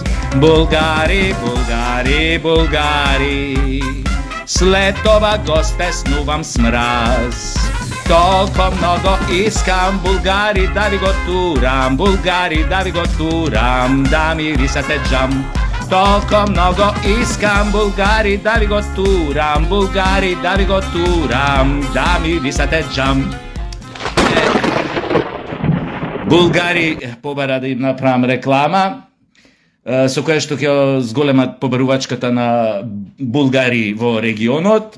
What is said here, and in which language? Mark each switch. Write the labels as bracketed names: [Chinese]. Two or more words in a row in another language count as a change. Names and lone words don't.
[Macedonian] Булгари, Булгари, Булгари, след това го стеснувам с мраз. Толко много искам Булгари да ви го турам, Булгари да ви го турам, да мирисате джам. Толко много искам Булгари да ви го турам, Булгари да ви го турам, да мирисате джам. Булгари побара да им направам реклама, со која што ќе зголемат побарувачката на Булгари во регионот.